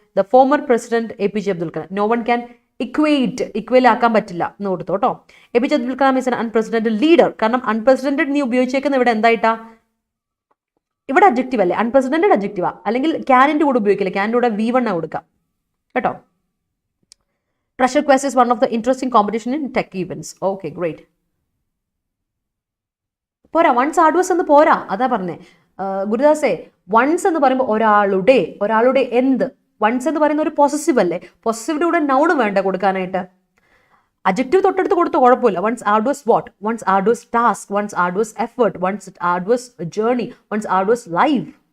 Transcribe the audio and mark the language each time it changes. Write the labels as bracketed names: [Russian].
[English] The former president APJ Abdul Kalam. No one can equal [Malayalam] ആക്കാൻ പറ്റില്ല എന്ന് കൊടുത്തു കേട്ടോ. [English] APJ Abdul Kalam is an unprecedented leader. [Malayalam] കാരണം അൺപ്രസിഡന്റഡ് നീ ഉപയോഗിച്ചേക്കുന്ന ഇവിടെ എന്തായിട്ടാ? ഇവിടെ അഡ്ജക്റ്റീവ് അല്ലേ? അൺപ്രസിഡന്റഡ് അഡ്ജക്റ്റീവാ. അല്ലെങ്കിൽ ക്യാനിൻ്റെ കൂടെ ഉപയോഗിക്കില്ല, ക്യാനിൻ്റെ കൂടെ V1 കൊടുക്കാം കേട്ടോ. [English] Treasure quest is one of the interesting competition in tech events. Okay, great. [Malayalam] പോരാ, വൺസ് ആർഡ്വസ് എന്ന് പോരാ, അതാ പറഞ്ഞേ ഗുരുദാസേ. വൺസ് എന്ന് പറയുമ്പോൾ ഒരാളുടെ എന്ത്. വൺസ് എന്ന് പറയുന്ന ഒരു പൊസസീവ് അല്ലേ? പൊസസീവിന്റെ കൂടെ നൗൺ വേണ്ട കൊടുക്കാനായിട്ട്. അഡ്ജക്റ്റീവ് തൊട്ടടുത്ത് കൊടുത്ത് കുഴപ്പമില്ല. [English] One's arduous what? One's arduous task, one's arduous effort, one's arduous journey, one's arduous life.